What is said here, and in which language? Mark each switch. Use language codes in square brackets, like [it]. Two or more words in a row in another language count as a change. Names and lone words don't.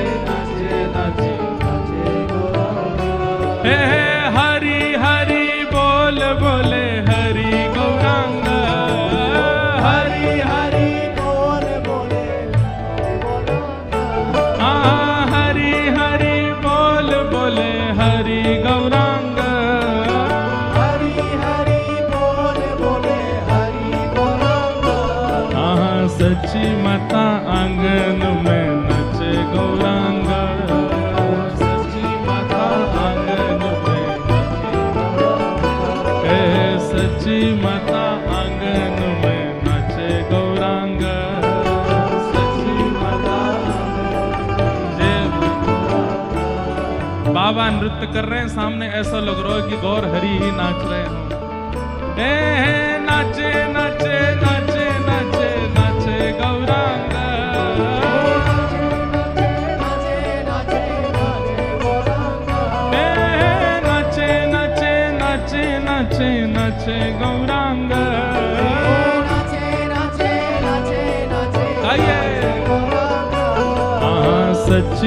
[hi] नाचे नाचे नाचे गौरांग हरि हरि बोल बोले हरि गौरांग हरि हरि बोल बोले हाँ हरि हरि बोल बोले हरि गौरांग हरि हरि बोल बोले हरि गौरांग सच्ची माता आंगन में नाचे गौरांग सच्ची माता आंगन में नाचे गौरांग सच्ची माता आंगन में नाचे गौरांग सच्ची माता बाबा नृत्य कर रहे हैं सामने ऐसा लग रहा है कि गौर हरि ही नाच रहे हो नाचे नाचे नाचे नाचे नाचे गौरांग नाचे नाचे नाचे नाचे नाचे गौरांग सच्ची